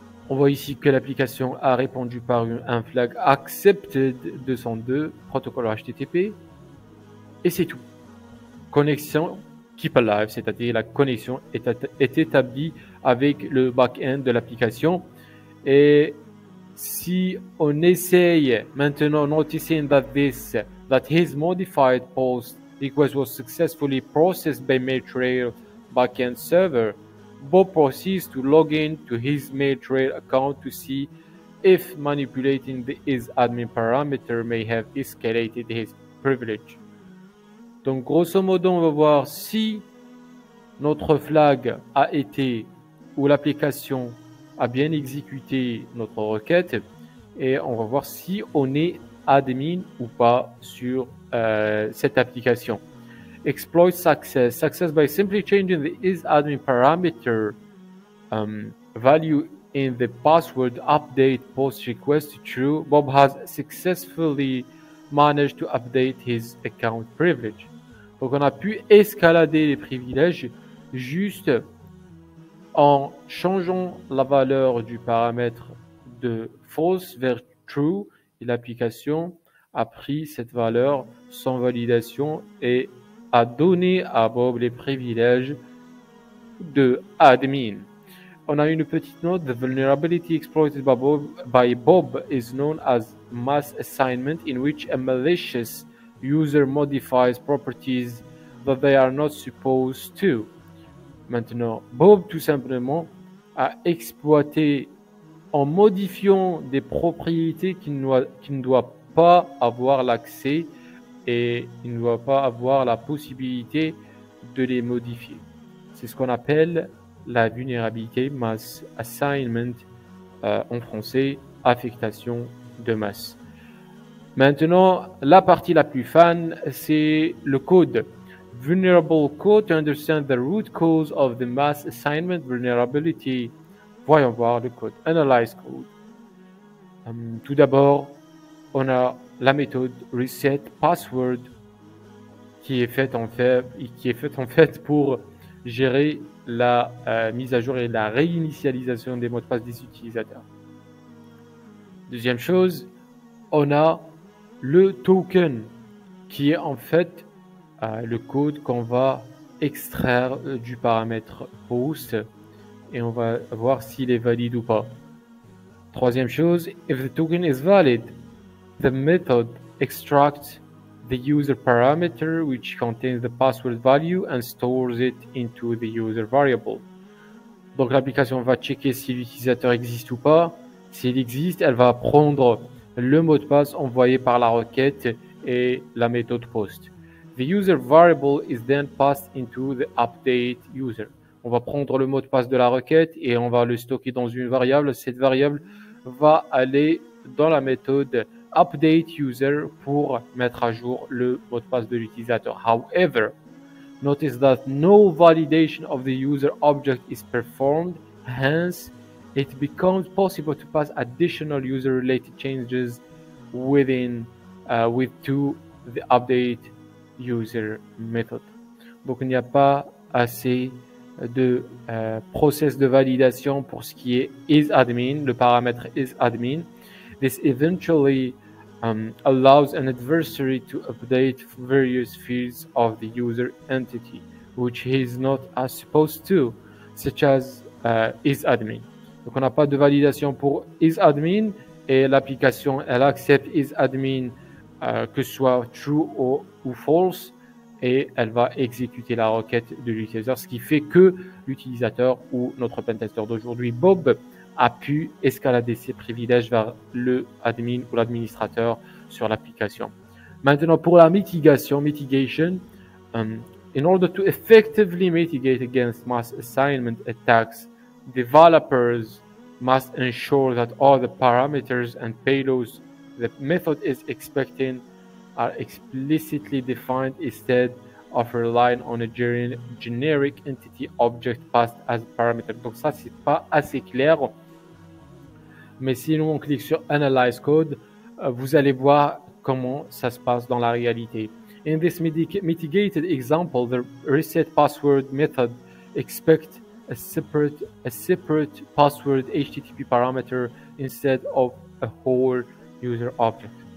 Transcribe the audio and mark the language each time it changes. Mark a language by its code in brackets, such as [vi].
[fr] On voit ici que l'application a répondu par un flag accepted 202 protocole HTTP, et c'est tout. Connexion keep alive, c'est-à-dire la connexion est établie avec le back-end de l'application. Et si on essaye maintenant, [en] noticing that his modified post request was successfully processed by MailTrail backend server, Bob proceeds to log in to his MailTrail account to see if manipulating the isAdmin parameter may have escalated his privilege. [fr] Donc grosso modo, on va voir si notre flag a été, ou l'application a bien exécuté notre requête, et on va voir si on est admin ou pas sur cette application. [en] Exploit success. Success by simply changing the isAdmin parameter value in the password update post request to true. Bob has successfully managed to update his account privilege. [fr] Donc on a pu escalader les privilèges juste en changeant la valeur du paramètre de false vers true, et l'application a pris cette valeur sans validation et a donné à Bob les privilèges de admin. On a une petite note. [en] The vulnerability exploited by Bob is known as mass assignment, in which a malicious user modifies properties that they are not supposed to. [fr] Maintenant, Bob, tout simplement, a exploité en modifiant des propriétés qu'il ne doit pas avoir l'accès, et il ne doit pas avoir la possibilité de les modifier. C'est ce qu'on appelle la vulnérabilité mass assignment, en français, affectation de masse. Maintenant, la partie la plus fun, c'est le code. [en] Vulnerable code to understand the root cause of the mass assignment vulnerability. [fr] Voyons voir le code. [en] Analyze code. [fr] Tout d'abord, on a la méthode reset password qui est faite en fait pour gérer la mise à jour et la réinitialisation des mots de passe des utilisateurs. Deuxième chose, on a le token qui est en fait le code qu'on va extraire du paramètre post, et on va voir s'il est valide ou pas. Troisième chose, [en] if the token is valid, the method extracts the user parameter which contains the password value and stores it into the user variable. [fr] Donc l'application va checker si l'utilisateur existe ou pas. S'il existe, elle va prendre le mot de passe envoyé par la requête et la méthode post. [en] The user variable is then passed into the update user. [fr] On va prendre le mot de passe de la requête et on va le stocker dans une variable. Cette variable va aller dans la méthode update user pour mettre à jour le mot de passe de l'utilisateur. [en] However, notice that no validation of the user object is performed. Hence, it becomes possible to pass additional user-related changes with to the update user method. [fr] Donc il n'y a pas assez de process de validation pour ce qui est isAdmin, le paramètre isAdmin. [en] This eventually allows an adversary to update various fields of the user entity, which he is not supposed to, such as isAdmin. [fr] Donc on n'a pas de validation pour isAdmin et l'application elle accepte isAdmin que ce soit true ou false et elle va exécuter la requête de l'utilisateur, ce qui fait que l'utilisateur ou notre pentester d'aujourd'hui, Bob, a pu escalader ses privilèges vers le admin ou l'administrateur sur l'application. Maintenant, pour la mitigation, [en] in order to effectively mitigate against mass assignment attacks, developers must ensure that all the parameters and payloads the method is expecting are explicitly defined instead of relying on a generic entity object passed as a parameter. [fr] Donc ça, c'est pas assez clair. Mais si on clique sur Analyze Code, vous allez voir comment ça se passe dans la réalité. [en] In this mitigated example, the reset password method expects a separate password HTTP parameter instead of a whole user object.